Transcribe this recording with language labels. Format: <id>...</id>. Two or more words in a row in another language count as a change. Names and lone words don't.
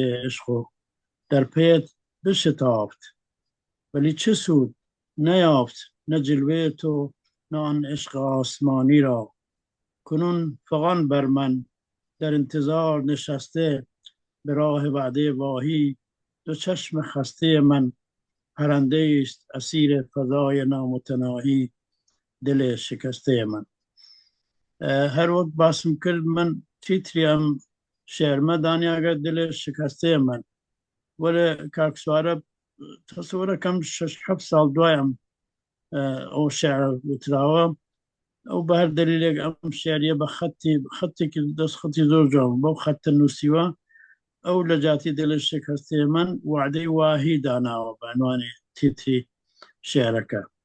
<fa>عشق و در پیت بشتافت ولی چه سود نیافت نه جلوه تو نه آن عشق آسمانی را کنون فغان بر من در انتظار نشسته به راه وعده واهی دو چشم خسته من پرنده است اسیر فضای نامتناهی دل شکسته من</fa> <ckb>هەر وەک باسم کرد من تیتری ئەم شێعرمە دانیاگە دلێ شکستەیە من وەرە کاکسوارە تەسەوەرەکەم 6-7 ساڵ دوایم ئەو شێعر وتراوە ئەو بە هەر دەلیلێک ئەم شێعریە بە خەتێکی دەستخەتی زۆر جوان بەو خەتە نووسیوە ئەو لە جاتی دلێ شکستەیە من</ckb> <fa>وعدەی واهی</fa> <ckb>داناوە بە عنوانی تیتری شێعرەکە</ckb>